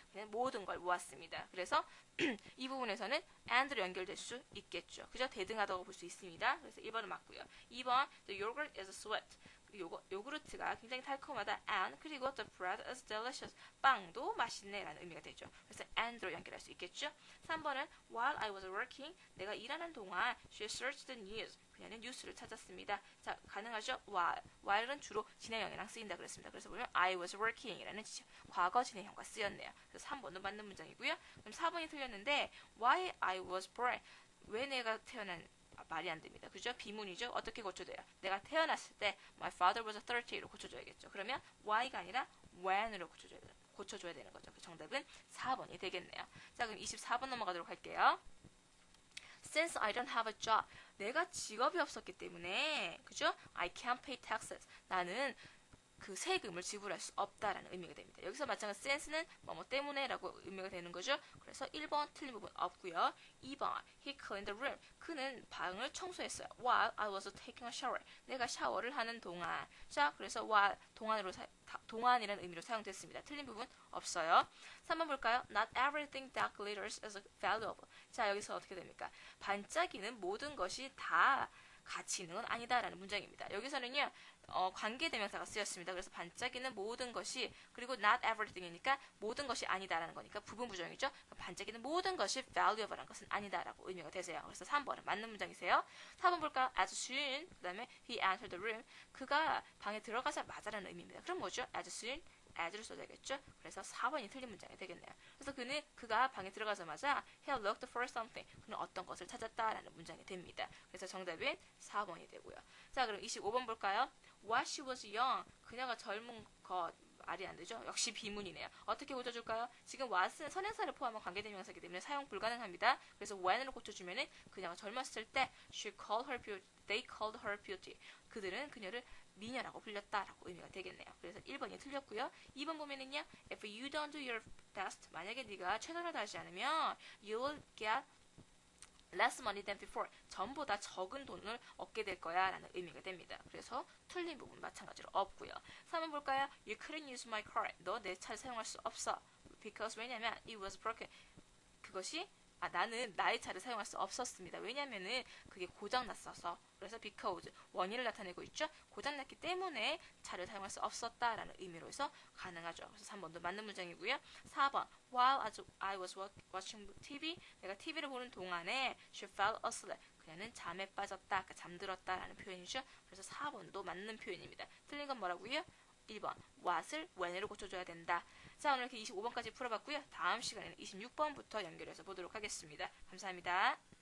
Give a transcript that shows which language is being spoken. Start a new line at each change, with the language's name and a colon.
Korean: 그냥 모든 걸 모았습니다. 그래서 이 부분에서는 and로 연결될 수 있겠죠. 그죠? 대등하다고 볼 수 있습니다. 그래서 1번은 맞고요. 2번
English: the yogurt is sweet.
Korean: 요구르트가 굉장히 달콤하다.
English: And
Korean: 그리고
English: the bread is delicious.
Korean: 빵도 맛있네 라는 의미가 되죠. 그래서 and로 연결할 수 있겠죠. 3번은
English: while I was working.
Korean: 내가 일하는 동안
English: she searched the news.
Korean: 그녀는 뉴스를 찾았습니다. 자, 가능하죠? while은 주로 진행형이랑 쓰인다 그랬습니다. 그래서 보면
English: I was working
Korean: 이라는 과거 진행형과 쓰였네요. 그래서 3번도 맞는 문장이고요. 그럼 4번이 틀렸는데
English: why I was born.
Korean: 왜 내가 태어난 말이 안 됩니다. 그죠? 비문이죠? 어떻게 고쳐줘요? 내가 태어났을 때
English: my father was 30
Korean: 로 고쳐줘야겠죠. 그러면 why가 아니라 when으로 고쳐줘야 되는 거죠. 그 정답은 4번이 되겠네요. 자, 그럼 24번 넘어가도록 할게요.
English: Since I don't have a job.
Korean: 내가 직업이 없었기 때문에 그죠?
English: I can't pay taxes.
Korean: 나는 그 세금을 지불할 수 없다라는 의미가 됩니다. 여기서 마찬가지 sense는 뭐뭐 때문에 라고 의미가 되는 거죠. 그래서 1번 틀린 부분 없고요. 2번
English: he cleaned the room.
Korean: 그는 방을 청소했어요.
English: While I was taking a shower.
Korean: 내가 샤워를 하는 동안. 자, 그래서 while 동안이라는 의미로 사용됐습니다. 틀린 부분 없어요. 3번 볼까요?
English: Not everything that glitters is valuable.
Korean: 자, 여기서 어떻게 됩니까? 반짝이는 모든 것이 다 가치 있는 건 아니다라는 문장입니다. 여기서는요. 관계대명사가 쓰였습니다. 그래서 반짝이는 모든 것이 그리고 not everything이니까 모든 것이 아니다라는 거니까 부분 부정이죠. 반짝이는 모든 것이 valuable한 것은 아니다라고 의미가 되세요. 그래서 3번은 맞는 문장이세요. 4번 볼까요?
English: As soon
Korean: 그 다음에
English: he entered the room
Korean: 그가 방에 들어가자마자라는 의미입니다. 그럼 뭐죠?
English: As soon as를 써야겠죠.
Korean: 그래서 4번이 틀린 문장이 되겠네요. 그래서 그가 방에 들어가자마자
English: he looked for something.
Korean: 그는 어떤 것을 찾았다라는 문장이 됩니다. 그래서 정답은 4번이 되고요. 자, 그럼 25번 볼까요?
English: While she was young.
Korean: 그녀가 젊은 것. 말이 안 되죠? 역시 비문이네요. 어떻게 고쳐줄까요? 지금 what은 선행사를 포함한 관계대명사이기 때문에 사용 불가능합니다. 그래서 when으로 고쳐주면은 그녀가 젊었을 때
English: they called her beauty.
Korean: 그들은 그녀를 미녀라고 불렸다라고 의미가 되겠네요. 그래서 1번이 틀렸고요. 2번 보면은요.
English: If you don't do your best.
Korean: 만약에 네가 최선을 다하지 않으면
English: you will get less money than before.
Korean: 전보다 적은 돈을 얻게 될 거야 라는 의미가 됩니다. 그래서 틀린 부분 마찬가지로 없고요. 3번 볼까요?
English: You couldn't use my car.
Korean: 너 내 차를 사용할 수 없어.
English: Because
Korean: 왜냐면
English: it was broken.
Korean: 그것이 나는 나의 차를 사용할 수 없었습니다. 왜냐면은 그게 고장났어서. 그래서 because 원인을 나타내고 있죠. 고장났기 때문에 차를 사용할 수 없었다라는 의미로 해서 가능하죠. 그래서 3번도 맞는 문장이고요.
English: 4번 while I was watching TV
Korean: 내가 TV를 보는 동안에
English: she fell asleep.
Korean: 그녀는 잠에 빠졌다, 그러니까 잠들었다라는 표현이죠. 그래서 4번도 맞는 표현입니다. 틀린 건 뭐라고요? 1번 what을 when으로 고쳐줘야 된다. 자, 오늘 이렇게 25번까지 풀어봤고요. 다음 시간에는 26번부터 연결해서 보도록 하겠습니다. 감사합니다.